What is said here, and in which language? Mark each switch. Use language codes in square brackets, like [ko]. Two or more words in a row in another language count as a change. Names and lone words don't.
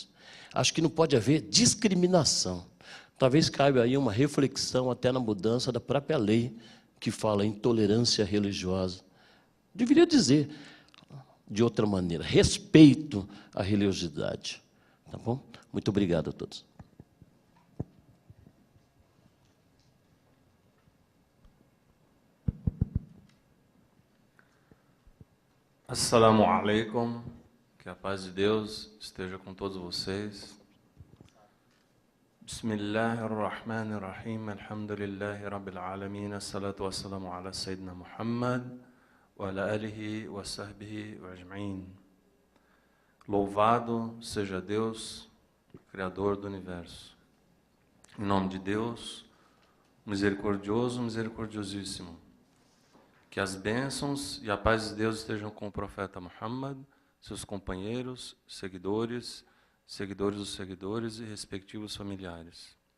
[pt] Acho que não pode haver discriminação. Talvez caiba aí uma reflexão até na mudança da própria lei que fala em intolerância religiosa. Deveria dizer de outra maneira, respeito à religiosidade. Tá bom? Muito obrigado a todos. [ar] السلام عليكم, [pt] que a paz de Deus esteja com todos vocês. [ar] بسم الله الرحمن الرحيم، الحمد لله رب العالمين، الصلاة والسلام على سيدنا محمد، وعلى آله وصحبه وأجمعين. [pt] Louvado seja Deus, Criador do Universo. Em nome de Deus, misericordioso, misericordiosíssimo. Que as bênçãos e a paz de Deus estejam com o profeta Muhammad, seus companheiros, seguidores, seguidores dos seguidores e respectivos familiares.